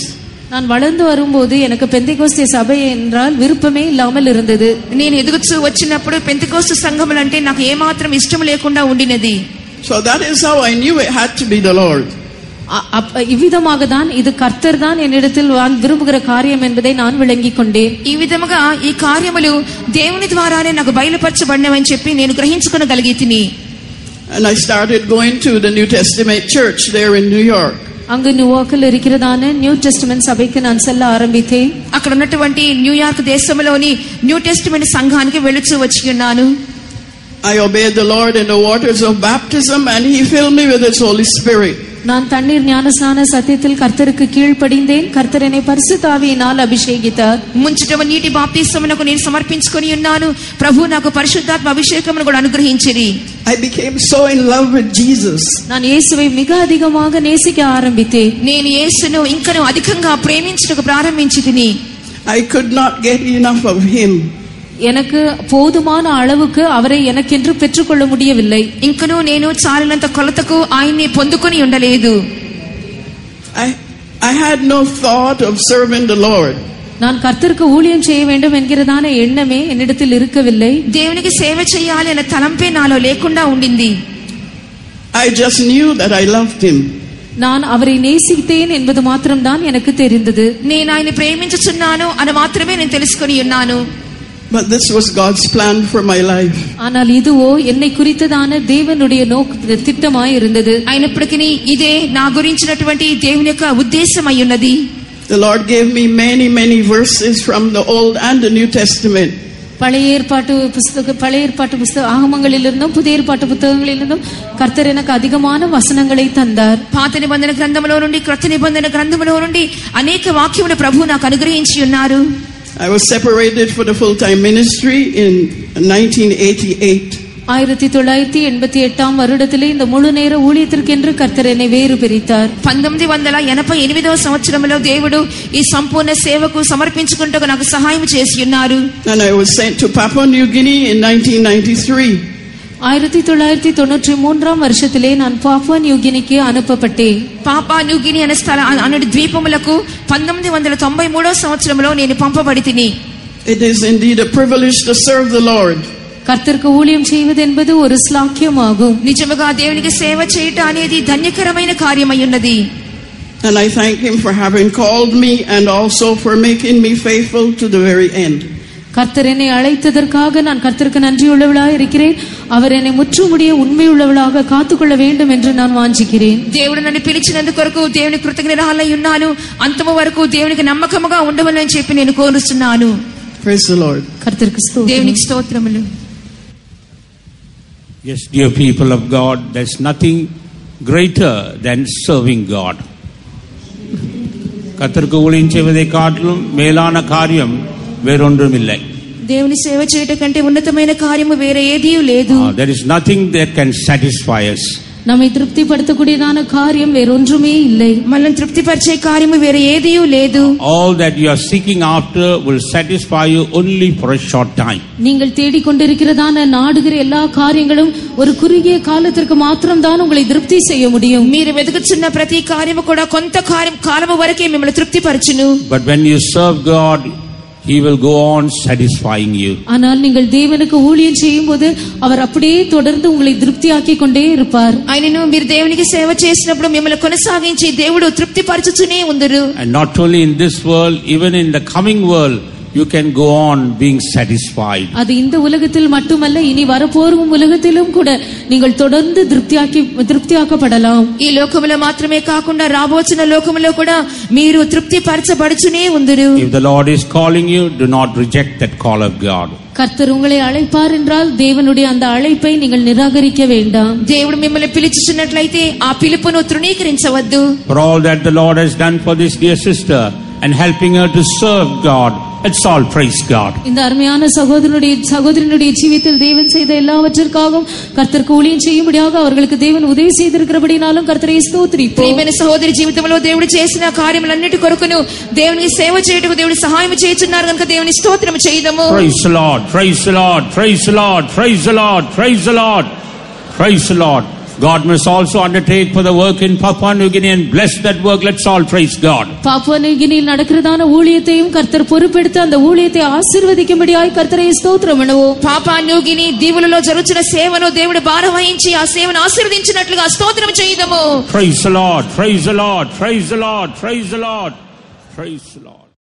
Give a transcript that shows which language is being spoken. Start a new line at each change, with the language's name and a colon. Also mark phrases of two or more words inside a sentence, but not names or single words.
Tamil: நான் வளர்ந்து வரும்போது எனக்கு பெந்தெகோஸ்திய சபை என்றால் விருப்பமே இல்லாமல் இருந்தது.
Telugu: నేను ఎదుగుచూ వచ్చినప్పుడు పెంతెకోస్తు సంఘములు అంటే నాకు ఏమాత్రం ఇష్టం లేకుండా ఉండినది.
English: So that is how I knew it had to be the Lord.
Tamil: இவ்விதமாக தான் இது கர்த்தர் தான் என்னிடத்தில் விரும்புகிற காரியம் என்பதை நான் விளங்கிக் கொண்டேன்.
Telugu: ఈ విధముగా ఈ కార్యములు దేవుని ద్వారానే నాకు బయలుపరచబడినవని చెప్పి నేను గ్రహించుకొనగలిగితిని.
English: And I started going to the New Testament church there in New York.
Tamil: அங்கு நியூயார்க்கில் இருக்கிறதான நியூ டெஸ்டமென்ட் சபைக்கு நான் செல்ல ஆரம்பித்தேன்.
Telugu: అక్కడ ఉన్నటువంటి న్యూయార్క్ దేశంలోని న్యూ టెస్టమెంట్ సంఘానికి వెళుచూ వచ్చి ఉన్నాను.
English: I obeyed the Lord in the waters of baptism and he filled me with his Holy Spirit.
Tamil: நான் தண்ணீர் ஞானஸ்நான சத்தியத்தில் கர்த்தருக்கு கீழ்ப்படிந்தேன். கர்த்தர் என்னை பரிசுத்த ஆவியினால் அபிஷேகித்தார்.
Telugu: ముంచటము నీటి బాప్తిస్మమునకు నేను సమర్పించుకొని ఉన్నాను. ప్రభువు నాకు పరిశుద్ధాత్మ అభిషేకమును కూడా అనుగ్రహించిరి.
English: I became so in love with Jesus.
Tamil: நான் இயேசுவை மிக அதிகமாக நேசிக்க ஆரம்பித்தேன்.
Telugu: నేను యేసును ఇంకను అధికంగా ప్రేమించుటకు ప్రారంభించితిని.
English: I could not get enough of him.
Tamil: எனக்கு போதுமான அளவுக்கு அவரை எனக்கென்று பெற்றுக்கொள்ள முடியவில்லை.
Telugu: ఇంకను నేను చాలినంత కొలతకు ఆయన్ని పొందుకొని ఉండలేదు.
English: I had no thought of serving the Lord.
Tamil: நான் கர்த்தருக்கு ஊழியம் செய்ய வேண்டும் என்கிறதான எண்ணமே என்னிடத்தில் இருக்கவில்லை.
Telugu: దేవునికి సేవ చేయాలి అనే తలంపే నాలో లేకుండా ఉండింది.
English: I just knew that I loved him.
Tamil: நான் அவரை நேசித்தேன் என்பது மாத்திரம்தான் எனக்கு தெரிந்தது.
Telugu: నేను ఆయన్ని ప్రేమించుచున్నాను అని మాత్రమే నేను తెలుసుకొని ఉన్నాను.
English: But this was God's plan for my life.
Tamil: ஆனால் இதுவோ என்னை குறித்ததான தேவனுடைய திட்டமாய் இருந்தது.
Telugu: అయినప్పటికీ ఇదే నా గురించినటువంటి దేవుని యొక్క ఉద్దేశమై ఉన్నది.
English: The Lord gave me many verses from the Old and the New Testament.
Tamil: பழைய ஏற்பாட்டு புஸ்தக ஆகமங்களிலிருந்தும் புதிய ஏற்பாட்டு புத்தகங்களிலிருந்தும் கர்த்தர் எனக்கு அதிகமான வசனங்களை தந்தார்.
Telugu: పాత నిబంధన గ్రంథములో నుండి క్రొత్త నిబంధన గ్రంథములో నుండి అనేక వాక్యములు ప్రభువు నాకు అనుగ్రహించి ఉన్నారు.
English: I was separated for the full-time ministry in 1988.
Tamil: 1988 வருடத்திலே இந்த முழு நேர ஊழியத்திற்கென்று கர்த்தர் என்னை வேறு பிரித்தார்.
Telugu: 1988వ సంవత్సరంలో దేవుడు ఈ సంపూర్ణ సేవకు సమర్పించుకుంటకు నాకు సహాయం చేసి ఉన్నారు.
English: And I was sent to Papua New Guinea in 1993.
Tamil: 1993 வருஷத்திலே நான் பாப்புவா நியூகினிக்கு அனுப்பப்பட்டேன்.
Telugu: పాపా న్యూగిని అనే అనే ద్వీపములకు 1993వ సంవత్సరంలో నేను పంపబడితిని.
English: It is indeed a privilege to serve the Lord.
Tamil: கர்த்தருக்கு ஊழியம் செய்வது என்பது ஒரு ஸ்லாக்கியமாகும்.
Telugu: నిజముగా దేవునికి సేవ చేయట అనేది ధన్యకరమైన కార్యమై ఉన్నది.
English: And I thank him for having called me and also for making me faithful to the very end.
Tamil: கர்த்தர் என்னை அழைத்ததற்காக நான் கர்த்தருக்கு நன்றியுள்ளவளாக இருக்கிறேன். அவர் என்னை முற்றுமுடிய உண்மையுள்ளவளாக காத்துக்கொள்ள வேண்டும் என்று நான் வாஞ்சிக்கிறேன்.
Telugu: దేవుడు నన్ను పిలిచినందుకు కొరకు దేవునికి కృతజ్ఞతలై ఉన్నాను. అంతము వరకు దేవునికి నమ్మకముగా ఉండవలని చెప్పి నేను కోరుచున్నాను.
English: Praise the Lord.
Tamil: கர்த்தருக்கு ஸ்தோத்திரம்.
Telugu: దేవునికి స్తోత్రములు.
English: Yes, dear people of God, there's nothing greater than serving God.
Tamil: கர்த்தருக்கு ஊழியம் செய்வதை காட்டிலும் மேலான காரியம் வேறொன்றும் இல்லை.
Telugu: దేవుని సేవ చేయట కంటే ఉన్నతమైన కార్యము వేరే ఏదీ లేదు.
English: There is nothing that can satisfy us.
Tamil: நம்மை திருப்திப்படுத்தக்கூடியதான காரியம் வேறொன்றுமே இல்லை.
Telugu: మనల్ని తృప్తిపరిచే కార్యము వేరే ఏదీ లేదు.
English: All that you are seeking after will satisfy you only for a short time.
Tamil: நீங்கள் தேடிக்கொண்டிருக்கிறதான நாடுகிற எல்லா காரியங்களும் ஒரு குறுகிய காலத்திற்கு மாத்திரம் தான் உங்களை திருப்தி செய்ய முடியும்.
Telugu: మీరు వెతుకుచున్న ప్రతి కార్యము కూడా కొంత కాలము వరకే మిమ్మల్ని తృప్తిపరచును.
English: But when you serve God, He will go on satisfying you.
Tamil: ஆனால் நீங்கள் தேவனுக்கு ஊழியம் செய்யும்போது அவர் அப்படியே தொடர்ந்து உங்களை திருப்தியாக்கி கொண்டே இருப்பார்.
Telugu: ఆయనను మీరు దేవునికి సేవ చేసినప్పుడు మిమ్మల్ని కొనసాగించి దేవుడు తృప్తిపరచుచునే ఉందురు.
English: And not only in this world, even in the coming world, you can go on being satisfied.
Tamil: அது இந்த உலகத்தில் மட்டுமல்ல, இனி வரப்போகும் உலகத்திலும் கூட நீங்கள் தொடர்ந்து திருப்தியாக்கப்படலாம்.
Telugu: ఈ లోకములో మాత్రమే కాకుండా రాబోచున్న లోకములో కూడా మీరు తృప్తిపరచబడుచునే ఉందురు.
English: If the Lord is calling you, do not reject that call of God.
Tamil: கர்த்தர் உங்களை அழைப்பார் என்றால் தேவனுடைய அந்த அழைப்பை நீங்கள் நிராகரிக்க வேண்டாம்.
Telugu: దేవుడు మిమ్మల్ని పిలుచుచున్నట్లయితే ఆ పిలుపును తృణీకరించవద్దు.
English: For all that the Lord has done for this dear sister and helping her to serve God, let's all praise God.
Tamil: இந்த அருமையான சகோதரனுடைய ஜீவிதத்தில் தேவன் செய்த எல்லாவற்றிற்காகவும் கர்த்தருக்கு ஊழியம் செய்யும்படியாக அவர்களுக்கு தேவன் உதவி செய்திருக்கிறபடினாலும் கர்த்தரை ஸ்தோத்திரிப்போம்.
Telugu: ప్రియమైన సహోదరి జీవితంలో దేవుడు చేసిన కార్యములన్నిటి కొరకును దేవునికి సేవ చేయుటకు దేవుడు సహాయం చేయుచున్నారు కనుక దేవుని స్తోత్రం చేయుదము.
English: Praise the Lord, praise the Lord, praise the Lord, praise the Lord, praise the Lord, praise the Lord. God must also undertake for the work in Papua New Guinea and bless that work. Let's all praise God.
Tamil: பாப்புவா நியூகினியில் நடக்கிறதான ஊழியத்தையும் கர்த்தர் பொறுப்பெடுத்து அந்த ஊழியத்தை ஆசீர்வதிக்கும்படியாய் கர்த்தரை ஸ்தோத்திரம் பண்ணுவோம்.
Telugu: పాపువా న్యూగిని దీవులలో జరుగుతున్న సేవను దేవుడు భారం వహించి ఆ సేవను ఆశీర్వదించినట్లుగా స్తోత్రం చేయుదము.
English: Praise the Lord, praise the Lord, praise the Lord, praise the Lord, praise the Lord.